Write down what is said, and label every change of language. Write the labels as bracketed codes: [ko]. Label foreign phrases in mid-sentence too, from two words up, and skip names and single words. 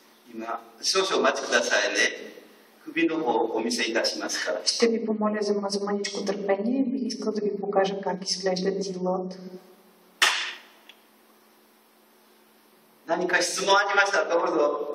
[ja] 今、少々お待ちくださいね。首の方をお見せいたしますから。 [bg] Ще ви помоля за маничко търпение. Бих искал да ви покажа как изглежда дилот. [ja] 何か質問ありましたらどうぞ。